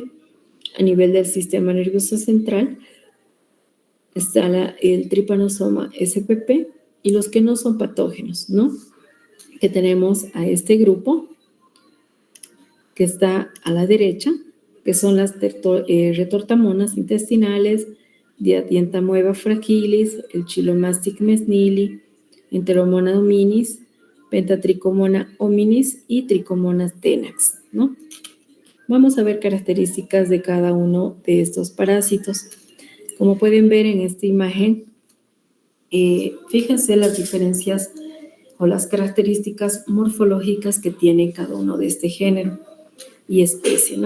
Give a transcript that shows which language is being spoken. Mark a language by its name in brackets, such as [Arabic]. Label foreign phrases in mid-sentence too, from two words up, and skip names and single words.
[Spanish] A nivel del sistema nervioso central está el Trypanosoma spp y los que no son patógenos, ¿no? Que tenemos a este grupo que está a la derecha, que son las retortamonas intestinales, Dientamoeba fragilis, el Chilomastic mesnili, Enteromona hominis, Pentatricomona hominis y Trichomonas tenax, ¿no? Vamos a ver características de cada uno de estos parásitos. Como pueden ver en esta imagen, fíjense las diferencias o las características morfológicas que tiene cada uno de este género y especie, ¿no?